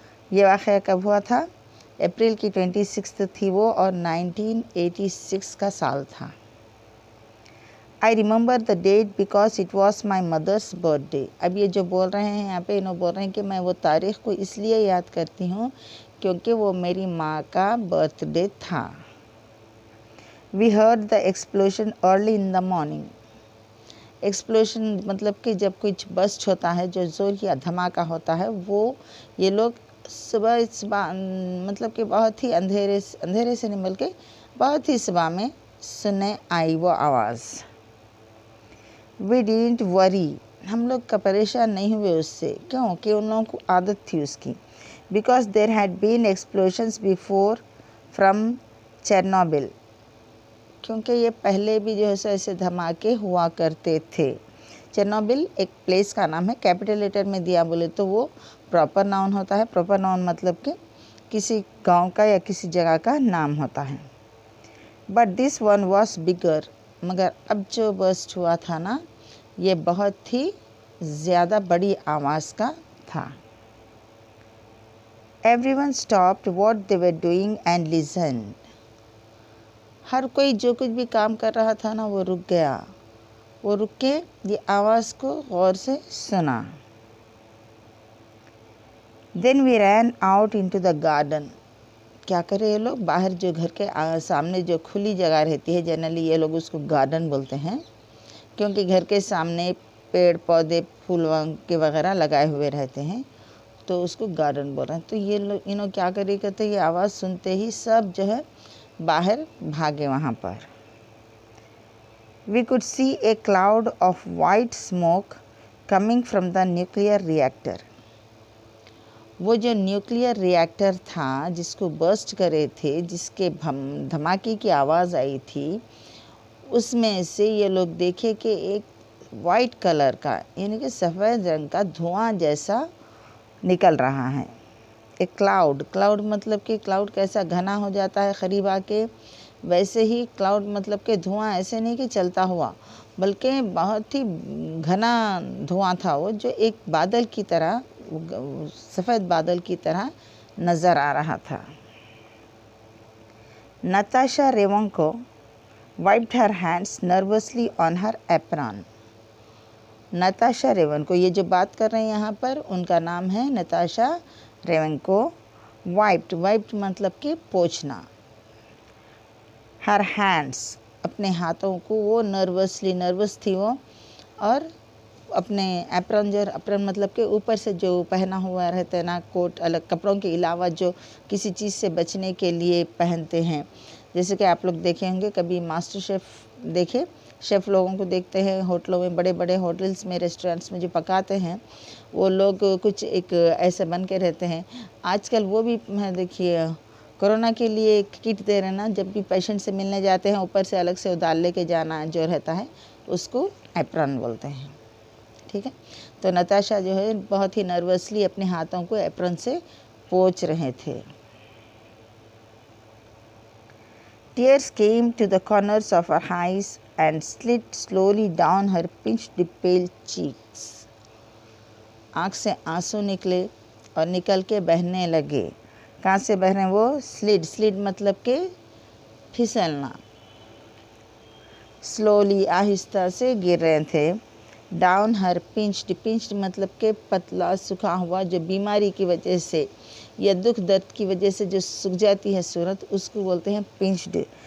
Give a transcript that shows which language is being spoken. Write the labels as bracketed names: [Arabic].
[Hindi] ये वाक़या कब हुआ था, अप्रैल की 26 थी वो, और 1986 का साल था। [English] I remember the date because it was my mother's birthday. [Hindi] अब ये जो बोल रहे हैं यहाँ पे, इन्होंने बोल रहे हैं कि मैं वो तारीख़ को इसलिए याद करती हूँ क्योंकि वो मेरी माँ का बर्थडे था। [English] We heard the explosion early in the morning. [Hindi] Explosion मतलब कि जब कुछ बस्ट होता है, जो ज़ोर की धमाका होता है, वो ये लोग सुबह मतलब कि बहुत ही अंधेरे से नहीं बल्कि बहुत ही सुबह में सुनने आई वो आवाज़। [English] We didn't worry, [Hindi] हम लोग का परेशान नहीं हुए उससे, क्योंकि उन लोगों को आदत थी उसकी। [English] Because there had been explosions before from Chernobyl, [Hindi] क्योंकि ये पहले भी जो है ऐसे धमाके हुआ करते थे। चेरनोबिल एक प्लेस का नाम है, कैपिटल लेटर में दिया बोले तो वो प्रॉपर नाउन होता है। प्रॉपर नाउन मतलब कि किसी गांव का या किसी जगह का नाम होता है। [English] but this one was bigger, [Hindi] मगर अब जो बर्स्ट हुआ था ना, ये बहुत ही ज़्यादा बड़ी आवाज़ का था। [English] Everyone stopped what they were doing and listened. [Hindi] हर कोई जो कुछ भी काम कर रहा था ना, वो रुक गया। वो रुक के ये आवाज़ को गौर से सुना। [English] Then we ran out into the garden. [Hindi] क्या करे ये लोग, बाहर जो घर के सामने जो खुली जगह रहती है, जनरली ये लोग उसको गार्डन बोलते हैं, क्योंकि घर के सामने पेड़ पौधे फूल के वगैरह लगाए हुए रहते हैं, तो उसको गार्डन बोल रहे हैं। तो ये लोग क्या करे कहते, ये आवाज़ सुनते ही सब जो है बाहर भागे वहाँ पर। [English] We could see a cloud of white smoke coming from the nuclear reactor. [Hindi] वो जो न्यूक्लियर रिएक्टर था जिसको बर्स्ट करे थे, जिसके धमाके की आवाज़ आई थी, उसमें से ये लोग देखे कि एक वाइट कलर का, यानी कि सफ़ेद रंग का धुआं जैसा निकल रहा है। एक क्लाउड मतलब कि क्लाउड कैसा घना हो जाता है करीब आके, वैसे ही क्लाउड मतलब कि धुआं ऐसे नहीं कि चलता हुआ, बल्कि बहुत ही घना धुआं था वो, जो एक बादल की तरह, सफ़ेद बादल की तरह नज़र आ रहा था। [English] Natasha Revenko wiped her hands nervously on her apron. [Hindi] Natasha रेवंको, ये जो बात कर रहे हैं यहाँ पर, उनका नाम है नताशा रेवंको। वाइप्ड मतलब कि पोंछना। हर हैंड्स, अपने हाथों को वो नर्वस थी वो, और अपने एप्रन मतलब कि ऊपर से जो पहना हुआ रहता है ना, कोट, अलग कपड़ों के अलावा जो किसी चीज़ से बचने के लिए पहनते हैं, जैसे कि आप लोग देखे होंगे कभी मास्टर शेफ़ देखे, शेफ़ लोगों को देखते हैं होटलों में, बड़े बड़े होटल्स में, रेस्टोरेंट्स में जो पकाते हैं, वो लोग कुछ एक ऐसे बन के रहते हैं। आजकल वो भी देखिए कोरोना के लिए एक किट दे रहे ना, जब भी पेशेंट से मिलने जाते हैं ऊपर से अलग से उधार लेके जाना जो रहता है, उसको एप्रन बोलते हैं। ठीक है, तो नताशा जो है बहुत ही नर्वसली अपने हाथों को एप्रन से पोंछ रहे थे। [English] Tears came to the corners of her eyes and slid slowly down her pinched pale cheeks. [Hindi] आँख से आंसू निकले और निकल के बहने लगे। कहाँ से बह रहे हैं वो? स्लिड मतलब के फिसलना। स्लोली, आहिस्ता से गिर रहे थे। [English] down her pinched [Hindi] मतलब के पतला सूखा हुआ, जो बीमारी की वजह से या दुख दर्द की वजह से जो सूख जाती है सूरत, उसको बोलते हैं पिंच्ड।